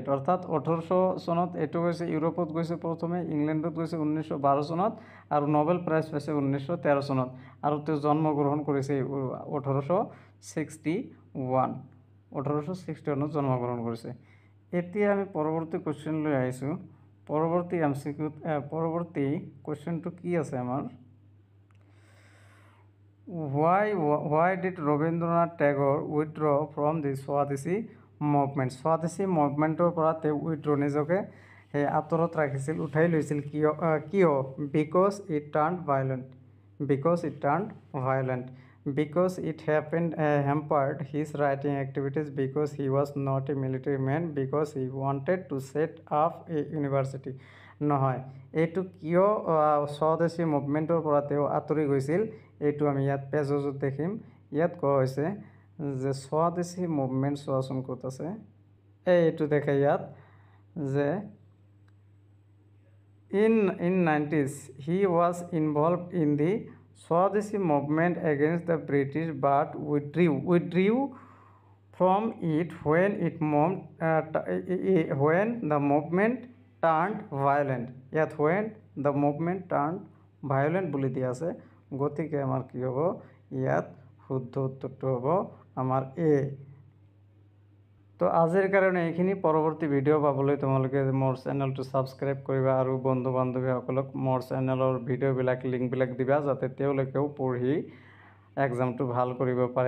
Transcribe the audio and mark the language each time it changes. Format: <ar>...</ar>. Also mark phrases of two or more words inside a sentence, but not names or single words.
<as>অৰ্থাৎ 1800 চনত এইটো গৈছে, ইউৰোপত গৈছে প্ৰথমে, ইংলেণ্ডত গৈছে 1912 চনত আৰু নোবেল প্ৰাইজ পাইছে 1913 চনত আৰু তেওঁ জন্মগ্ৰহণ কৰিছে 1861 জন্মগ্ৰহণ কৰিছে। এতিয়া আমি পৰৱৰ্তী কুৱেশ্যনলৈ আহিছোঁ। পৰৱৰ্তী পৰৱৰ্তী কুৱেশ্যনটো কি আছে আমাৰ,</as> <en>why did ৰবীন্দ্ৰনাথ টেগৰ withdraw from the স্বদেশী মুভমেণ্ট।</en> <as>স্বদেশী মুভমেণ্টৰ পৰা তেওঁ নিজকে আঁতৰত ৰাখিছিল, উঠাই লৈছিল, কিয়</as> <en>because it turned violent, because it hampered his writing activities, because he was not a military man, because he wanted to set up a university।</en> <as>নহয়, এইটো কিয় স্বদেশী মুভমেণ্টৰ পৰা তেওঁ আঁতৰি গৈছিল, এইটো আমি ইয়াত পেজত দেখিম। ইয়াত কোৱা হৈছে যে স্বদেশী মুভমেণ্ট, চোৱাচোন ক'ত আছে, এইটো দেখে ইয়াত যে</as> <en>In 90s, he was involved in the Swadeshi movement against the British, but withdrew from it when the movement turned violent.</en> <as>ইয়াত</as> <en>when the movement turned violent</en> <as>বুলি দিয়া আছে, গতিকে আমাৰ কি হ'ব ইয়াত শুদ্ধ উত্তৰটো হ'ব আমাৰ এ। তো আজিৰ কাৰণে এইখিনি। পৰৱৰ্তী ভিডিঅ' পাবলৈ তোমালোকে মোৰ চেনেলটো ছাবস্ক্ৰাইব কৰিবা আৰু বন্ধু বান্ধৱীসকলক মোৰ চেনেলৰ ভিডিঅ'বিলাক লিংকবিলাক দিবা, যাতে তেওঁলোকেও পঢ়ি এক্সামটো ভাল কৰিব পাৰে।</as>